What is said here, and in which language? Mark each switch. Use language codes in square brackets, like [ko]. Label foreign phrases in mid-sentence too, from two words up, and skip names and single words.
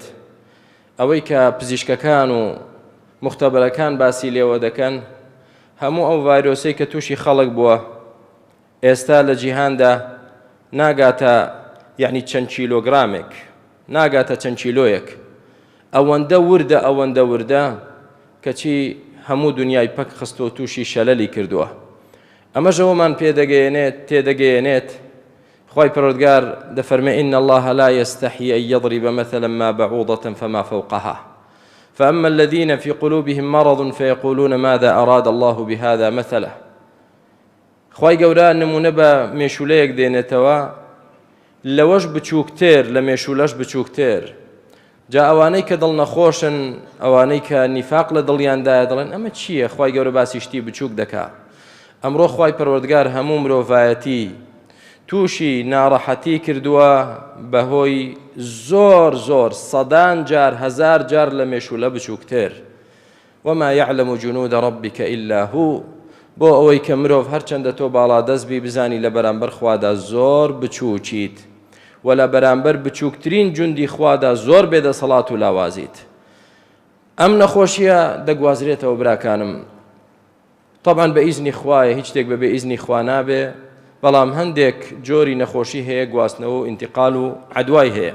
[ckb] ئەوەی کە پزیشکەکان و مختەبەرەکان باسی لێوە دەکەن هەموو ئەو ڤایرۆسەی کە تووشی خەڵک بووە ئێستا لە جیهاندا ناگاتە یعنی چەند کیلۆگرامێک، ناگاتە چەند کیلۆیەک، ئەوەندە وردە کەچی هەموو دنیای پەک خستۆ تووشی شەلەلی کردووە. ئەمەش ئەوەمان تێدەگەیەنێت خوای پەروەردگار دەفەرمێ [ar] إن الله لا يستحيي أن يضرب مثلا ما بعوضة فما فوقها فأما الذين في قلوبهم مرض فيقولون ماذا أراد الله بهذا مثلا. [ckb] خوای گەورە نمونە بە مێشولەیەک دێنێتەوە، لەوەش بچووکتر لە مێشولەش بچووکتر. جا ئەوانەی کە دڵ نەخۆشن، ئەوانەی کە نیفاق لە دڵیاندایە دەڵێن ئەمە چییە؟ خوای گەورە باسی شتی بچووک دەکا. ئەمڕۆ خوای پەروەردگار هەموو مرۆڤایەتی تووشی ناڕەحەتی کردووە بەهۆی زۆر سەدان جار هەزار جار لە مێشولە بچووکتر. [ar] وما يعلم جنود ربك إلا هو، [ckb] بۆ ئەوەی کە مرۆڤ هەرچەندە تۆ باڵا دەستبی بزانی لە بەرامبەر خوادا زۆر بچووکیت و لە بەرامبەر بچووکترین جوندی خوادا زۆر بێدەسەڵات و لاوازیت. ئەم نەخۆشیە دەگوازرێتەوە براکانم. طبعاً بە ئیزنی خوایە، هیچ شتێک بەبێ ئیزنی خوا نابێ، بەڵام هەندێک جۆری نەخۆشی هەیە، گواستنەوە و ئینتیقال و عەدوای هەیە.